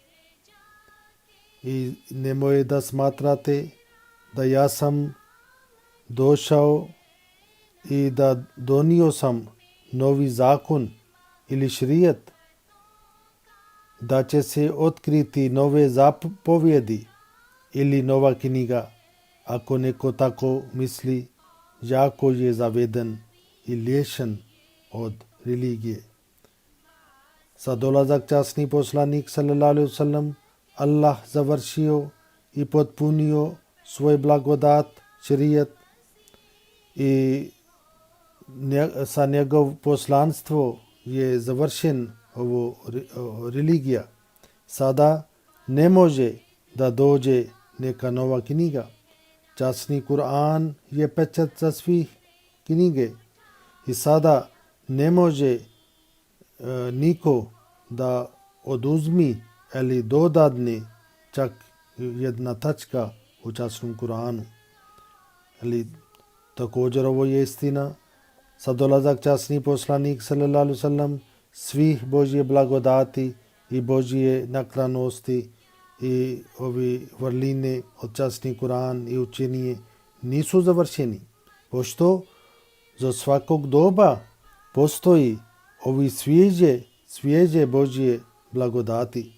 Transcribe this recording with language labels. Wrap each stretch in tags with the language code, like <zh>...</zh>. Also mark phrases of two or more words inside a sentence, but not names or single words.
<bs>I nemoj da smatrate da ja sam došao i da donio sam novi zakon ili šrijet, da će se otkriti nove zapovjedi ili nova knjiga. Ako neko tako misli, jako je zaveden i liješen od religije. Za dolazak časni poslanik</bs> <ar>صلى الله عليه وسلم</ar> <bs>Allah završio i potpunio svoj blagodat, šerijet, i sa njegov poslanstvo je završen ovo religija. Sada ne može da dođe neka nova knjiga. Časni Kur'an je pečat za svih knjige i sada ne može niko da oduzmi ili dodadne čak jedna tačka u časnom Kur'anu. Ali također ovo je istina. Sa dolazak časni poslanik</bs> <ar>صلى الله عليه وسلم</ar> <bs>svih Božje blagodati i Božje naklonosti i ovi vrline od časni Kur'an i učenje nisu završeni. Pošto za svakog doba postoji ovi svježe Božje blagodati.</bs>